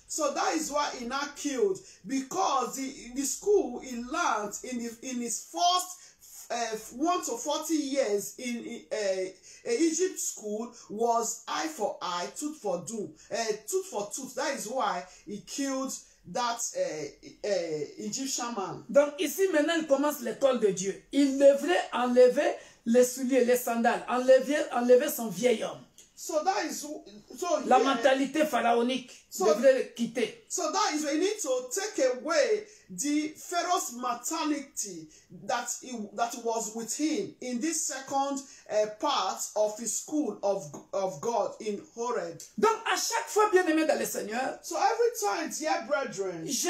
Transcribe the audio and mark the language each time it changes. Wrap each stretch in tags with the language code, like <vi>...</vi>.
<en>So that is why he now killed, because the school he learned in his first 1 to 40 years in Egypt school was eye for eye, tooth for tooth. That is why he killed that Egyptian man.</en> <fr>Donc ici maintenant il commence l'école de Dieu. Il devrait enlever les souliers, les sandales, enlever son vieil homme.</fr> <en>So that is</en> <fr>La mentalité pharaonique devrait le quitter.</fr> <en>So that is why you need to take away the Pharaoh's mentality that was with him in this second part of his school of God in Horeb.</en> <fr>Donc à chaque fois, bien aimé dans le Seigneur,</fr> <en>So every time, dear brethren,</en>